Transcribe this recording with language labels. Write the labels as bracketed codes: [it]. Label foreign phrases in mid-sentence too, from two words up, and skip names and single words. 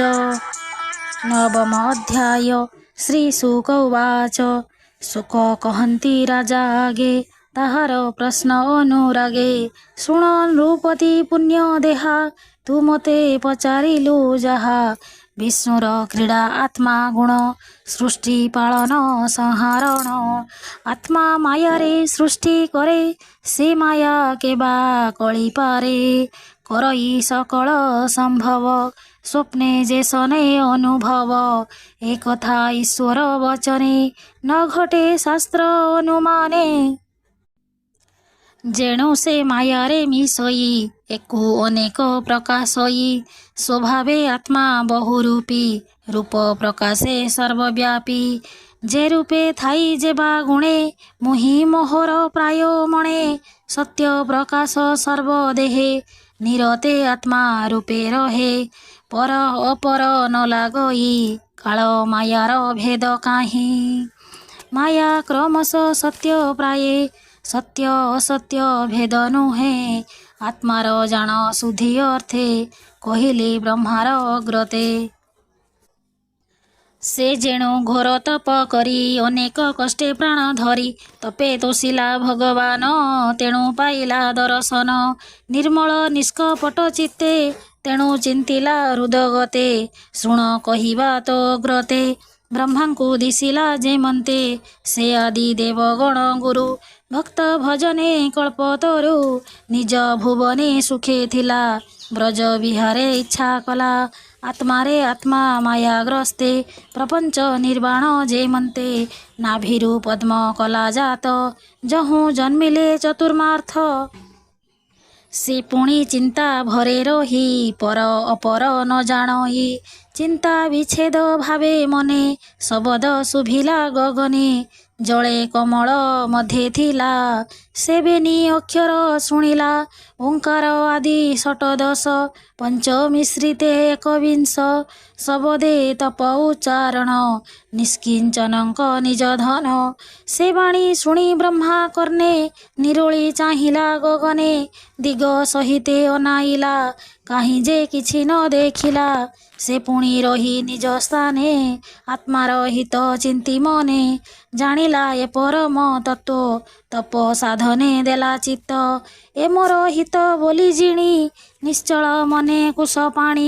[sa] नवमोऽध्याय श्रीशुक उवाच। [or] ଶୁକ କହନ୍ତି ରାଜା ଆଗେ ତାହାର ପ୍ରଶ୍ନ ଅନୁରାଗେ। ଶୁଣ ନୃପତି ପୁଣ୍ୟ ଦେହା ତୁ ମତେ ପଚାରିଲୁ ଯାହା। ବିଷ୍ଣୁର କ୍ରୀଡ଼ା ଆତ୍ମା ଗୁଣ ସୃଷ୍ଟି ପାଳନ ସଂହାରଣ। ଆତ୍ମା ମାୟାରେ ସୃଷ୍ଟି କରେ ସେ ମାୟା କେବା କଳି ପାରେ। କରଇ ସକଳ ସମ୍ଭବ ସ୍ୱପ୍ନେ ଯେ ସନେ ଅନୁଭବ। ଏକ କଥା ଈଶ୍ୱର ବଚନେ ନ ଘଟେ ଶାସ୍ତ୍ର ଅନୁମାନେ। ଯେଣୁ ସେ ମାୟାରେ ମିଶଇ ଏକୁ ଅନେକ ପ୍ରକାଶଇ। ସ୍ୱଭାବେ ଆତ୍ମା ବହୁରୂପୀ ରୂପ ପ୍ରକାଶେ ସର୍ବବ୍ୟାପୀ। ଯେ ରୂପେ ଥାଇ ଯେବା ଗୁଣେ ମୁହି ମୋହର ପ୍ରାୟ ମଣେ। ସତ୍ୟ ପ୍ରକାଶ ସର୍ବଦେହେ ନିରତେ ଆତ୍ମା ରୂପେ ରହେ। ପର ଅପର ନ ଲାଗଇ କାଳ ମାୟାର ଭେଦ କାହି। ମାୟା କ୍ରମଶ ସତ୍ୟ ପ୍ରାୟେ ସତ୍ୟ ଅସତ୍ୟ ଭେଦ ନୁହେ। ଆତ୍ମାର ଜାନ ଶୁଦ୍ଧି ଅର୍ଥେ କହିଲେ ବ୍ରହ୍ମାର ଅଗ୍ରତେ। ସେ ଯେଣୁ ଘୋର ତପ କରି ଅନେକ କଷ୍ଟେ ପ୍ରାଣ ଧରି। ତପେ ତୋଷିଲା ଭଗବାନ ତେଣୁ ପାଇଲା ଦର୍ଶନ। ନିର୍ମଳ ନିଷ୍କପଟ ଚିତ୍ତେ ତେଣୁ ଚିନ୍ତିଲା ହୃଦଗତେ। ଶୁଣ କହିବା ତୋ ଅଗ୍ରତେ ବ୍ରହ୍ମାଙ୍କୁ ଦିଶିଲା ଯେମନ୍ତେ। ସେ ଆଦି ଦେବଗଣ ଗୁରୁ ଭକ୍ତ ଭଜନେ କଳ୍ପତରୁ। ନିଜ ଭୁବନେ ସୁଖେ ଥିଲା ବ୍ରଜ ବିହାରେ ଇଚ୍ଛା କଲା। ଆତ୍ମାରେ ଆତ୍ମା ମାୟାଗ୍ରସ୍ତେ ପ୍ରପଞ୍ଚ ନିର୍ବାଣ ଯେମନ୍ତେ। ନାଭିରୁ ପଦ୍ମ କଲା ଜାତ ଯହୁ ଜନ୍ମିଲେ ଚତୁର୍ମାର୍ଥ। ସେ ପୁଣି ଚିନ୍ତା ଭରେ ରହି ପର ଅପର ନ ଜାନଇ। ଚିନ୍ତା ବିଚ୍ଛେଦ ଭାବେ ମନେ ଶବଦ ଶୁଭିଲା ଗଗନେ। ଜଳେ କମଳ ମଧ୍ୟେ ଥିଲା ସେବେନି ଅକ୍ଷର ଶୁଣିଲା। ଓଁକାର ଆଦି ଷଟଦଶ ପଞ୍ଚମିଶ୍ରିତେ ଏକବିଂଶ। ଶବଦେ ତପ ଉଚ୍ଚାରଣ ନିଷ୍କିଞ୍ଚନକ ନିଜ ଧନ। ସେ ବାଣୀ ଶୁଣି ବ୍ରହ୍ମା କର୍ଣ୍ଣେ ନିରୋଳି ଚାହିଲା ଗଗନେ। ଦିଗ ସହିତେ ଅନାଇଲା କାହିଁ ଯେ କିଛି ନ ଦେଖିଲା। ସେ ପୁଣି ରହି ନିଜ ସ୍ଥାନେ ଆତ୍ମାର ହିତ ଚିନ୍ତି ମନେ। ଜାନିଲା ଏ ପରମ ତତ୍ୱ ତପ ସାଧନେ ଦେଲା ଚିତ୍ତ। ଏ ମୋର ହିତ ବୋଲି ଜିଣି ନିଶ୍ଚଳ ମନେ କୁଶ ପାଣି।